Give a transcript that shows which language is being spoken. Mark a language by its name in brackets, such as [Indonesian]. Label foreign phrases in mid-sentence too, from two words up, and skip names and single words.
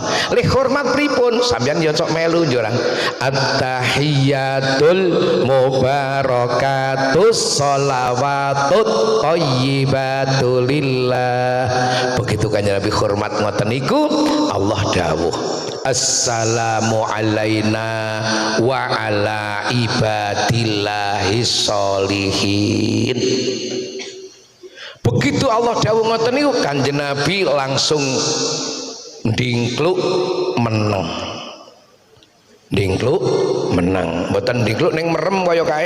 [Javanese] Lih hormat pripun? Sampeyan ya cok melu njurang. [Arabic] التحيات المباركات الصلوات الطيبات لله. [Javanese] Begitu Kanjeng Nabi hormat ngoten niku, Allah dawuh [Arabic] السلام علينا وعلى عباد الله الصالحين. [Javanese] Begitu Allah dawuh ngoten niku Kanjeng Nabi langsung ndingkluk meneng. Dingkluk menang, mboten dingkluk ning merem kaya kae.